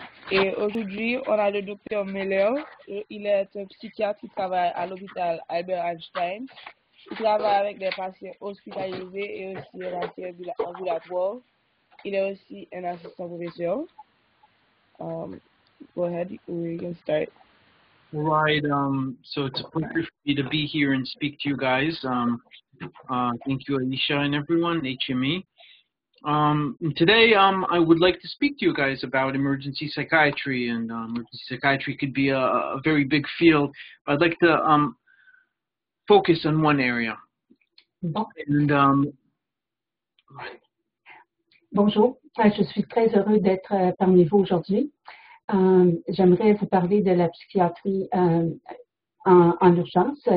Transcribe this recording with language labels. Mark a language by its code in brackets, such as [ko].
[fr] Et aujourd'hui, on a le docteur Meller. Il est un psychiatre qui travaille à l'hôpital Albert Einstein. Il travaille avec des patients hospitalisés et aussi des patients ambulatoires. Il est aussi un assistant professeur. [en] Go ahead, we can start. Right. So it's a pleasure for me to be here and speak to you guys. Thank you, Alicia and everyone, HME. Today, I would like to speak to you guys about emergency psychiatry, and emergency psychiatry could be a very big field. I'd like to focus on one area. And, [fr] Bonjour, je suis très heureux d'être parmi vous aujourd'hui. J'aimerais vous parler de la psychiatrie en urgence.